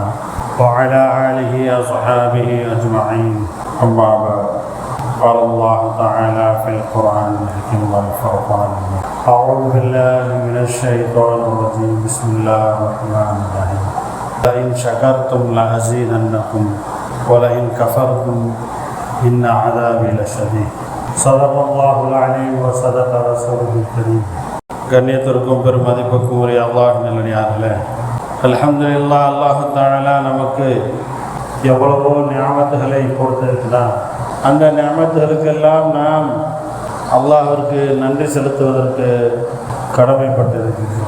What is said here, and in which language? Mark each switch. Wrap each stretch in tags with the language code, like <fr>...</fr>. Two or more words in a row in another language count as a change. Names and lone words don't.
<ar>وعلى آله وصحبه أجمعين أما بعد قال الله تعالى في القرآن الحكيم والفرقان أعوذ بالله من الشيطان الرجيم بسم الله الرحمن الرحيم لئن شكرتم لأزيدنكم ولئن كفرتم إن عذابي لشديد صدق الله العليم وصدق رسوله الكريم</ar> <ta>கண்ணியத்திற்கும் பெருமதிப்புக்கும் உரிய அல்லாஹ் நல்லடியார்களே, அல்ஹம்துலில்லாஹ். அல்லாஹ் தஆலா நமக்கு எவ்வளவோ நியாமத்துகளை கொடுத்திருக்கிறான். அந்த நியாமத்துகளுக்கெல்லாம் நாம் அல்லாஹ்விற்கு நன்றி செலுத்துவதற்கு கடமைப்பட்டிருக்கிறோம்.</ta>